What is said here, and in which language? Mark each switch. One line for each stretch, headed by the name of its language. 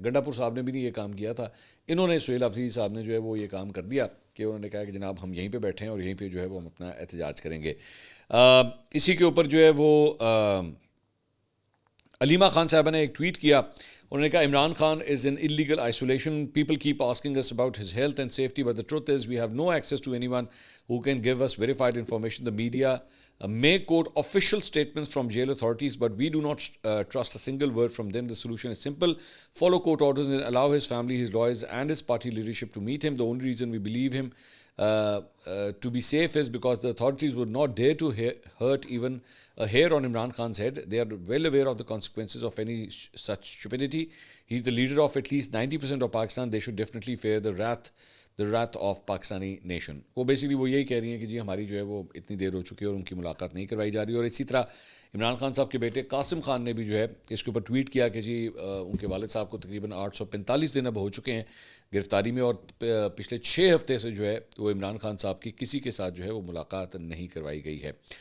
Urdu: گنڈاپور صاحب نے بھی نہیں یہ کام کیا تھا, انہوں نے سہیل آفریدی صاحب نے جو ہے وہ یہ کام کر دیا کہ انہوں نے کہا کہ جناب ہم یہیں پہ بیٹھے ہیں اور یہیں پہ جو ہے وہ ہم اپنا احتجاج کریں گے. اسی کے اوپر جو ہے وہ علیمہ خان صاحبہ نے ایک ٹویٹ کیا, انہوں نے کہا عمران خان
English: Is in illegal isolation. People keep asking us about his health and safety, but the truth is we have no access to anyone who can give us verified information. The media may quote official statements from jail authorities, but we do not trust a single word from them. The solution is simple. Follow court orders and allow his family, his lawyers and his party leadership to meet him. The only reason we believe him to be safe is because the authorities would not dare to hurt even a hair on Imran Khan's head. They are well aware of the consequences of any such stupidity. He's the leader of at least 90% of Pakistan. They should definitely fear the wrath of Pakistani nation.
Urdu: وہ basically وہ یہی کہہ رہی ہیں کہ جی ہماری جو ہے وہ اتنی دیر ہو چکی ہے اور ان کی ملاقات نہیں کروائی جا رہی. اور اسی طرح عمران خان صاحب کے بیٹے قاسم خان نے بھی جو ہے اس کے اوپر ٹویٹ کیا کہ جی ان کے والد صاحب کو تقریباً 845 دن اب ہو چکے ہیں گرفتاری میں, اور پچھلے 6 ہفتے سے جو ہے وہ عمران خان صاحب کی کسی کے ساتھ جو ہے وہ ملاقات نہیں کروائی گئی ہے.